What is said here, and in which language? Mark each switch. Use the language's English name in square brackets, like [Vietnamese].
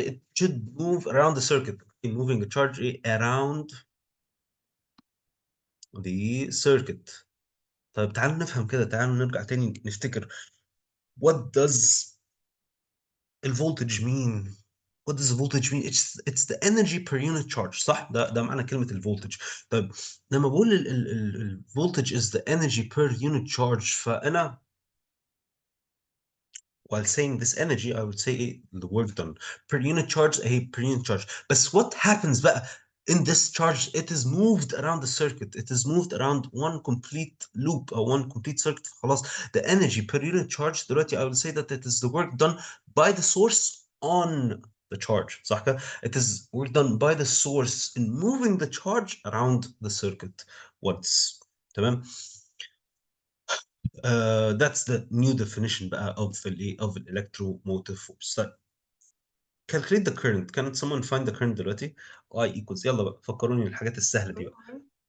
[English] it should move around the circuit. in moving a charge around the circuit. [Arabic] طيب تعالوا نفهم كده، تعالوا نرجع تاني نفتكر [English] what does [Arabic] الفولتج mean. [English] what does the voltage mean? it's the energy per unit charge. [Arabic] صح؟ ده معنى كلمة الفولتج. [English] طيب لما بقول الفولتج is the energy per unit charge فأنا while saying this energy I would say the work done per unit charge per unit charge. But what happens بقى in this charge? It is moved around the circuit. It is moved around one complete loop or one complete circuit. [Arabic] خلاص [English] the energy per unit charge دلوقتي I will say that it is the work done by the source on the charge. [Arabic] صح كده؟ [English] It is work done by the source in moving the charge around the circuit once. [Arabic] تمام. [English] That's the new definition بقى of the electromotive force. طيب calculate the current. Can someone find the current دلوقتي؟ I equals [Arabic] يلا بقى فكروني الحاجات السهلة دي بقى.